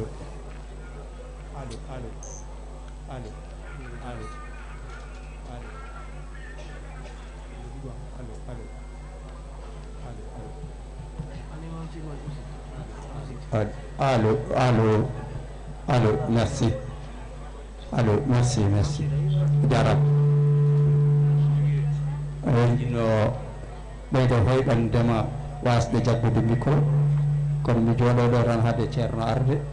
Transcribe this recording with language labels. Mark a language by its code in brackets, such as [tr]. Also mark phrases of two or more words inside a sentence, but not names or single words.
[fr] Allô, allô. Allô, allô. Allô, allô. Allô, allô. Allô, merci. Allô, merci, merci. [ff] Jarab. No ɓeydo hoyɓandema wasde jabbude micro kono mi jooɗoɗo tan haade ceerno arde